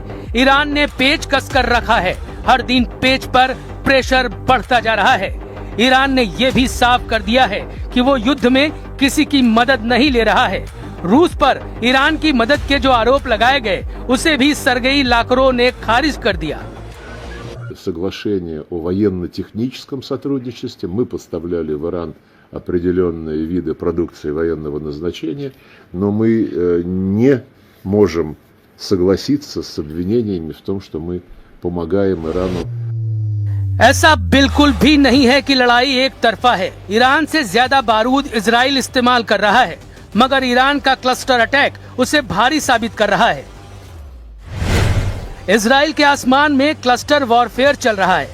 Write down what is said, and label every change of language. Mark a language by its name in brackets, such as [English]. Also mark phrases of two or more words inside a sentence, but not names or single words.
[Hindi] ईरान ने पेच कस कर रखा है। हर दिन पेच पर प्रेशर बढ़ता जा रहा है। ईरान ने यह भी साफ कर दिया है कि वो युद्ध में किसी की मदद नहीं ले रहा है। रूस पर ईरान की मदद के जो आरोप लगाए गए उसे भी Сергей Лавров ने खारिज कर दिया। [Russian] Соглашение о военно-техническом сотрудничестве, мы поставляли в Иран определенные виды продукции военного назначения, но мы не можем согласиться с обвинениями в том, что мы помогаем Ирану। [Hindi] ऐसा बिल्कुल भी नहीं है कि लड़ाई एक तरफा है। ईरान से ज्यादा बारूद इजराइल इस्तेमाल कर रहा है, मगर ईरान का [English] cluster attack [Hindi] उसे भारी साबित कर रहा है। इजराइल के आसमान में [English] cluster warfare [Hindi] चल रहा है।